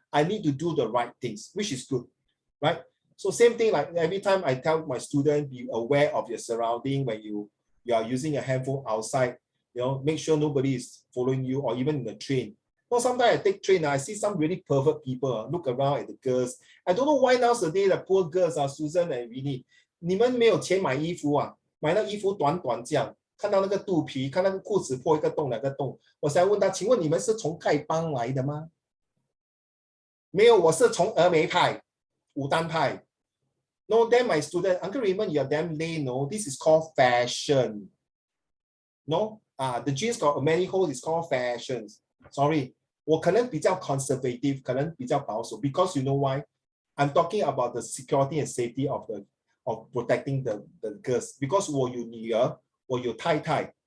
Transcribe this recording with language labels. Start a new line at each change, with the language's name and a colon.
English: I need to do the right things, which is good, right? So same thing, like every time I tell my student, be aware of your surrounding when you are using a handphone outside, make sure nobody is following you, or even in the train. Well, sometimes I take train, I see some really pervert people look around at the girls. I don't know why nowadays the poor girls Susan and Winnie,
Chinese: 你们没有钱买衣服买那衣服短短这样，看到那个肚皮，看那个裤子破1个洞2个洞，我才问他，请问你们是从丐帮来的吗？没有，我是从峨眉派、武当派。
English: No, then my student, Uncle Raymond, you're damn lame. No, this is called fashion. No, the jeans got many holes. It's called fashion. Sorry,
Chinese: 我可能比较
English: conservative,
Chinese: 可能比较保守
English: because you know why? I'm talking about the security and safety of protecting the girls. Because
Chinese: 我有女儿，我有太太，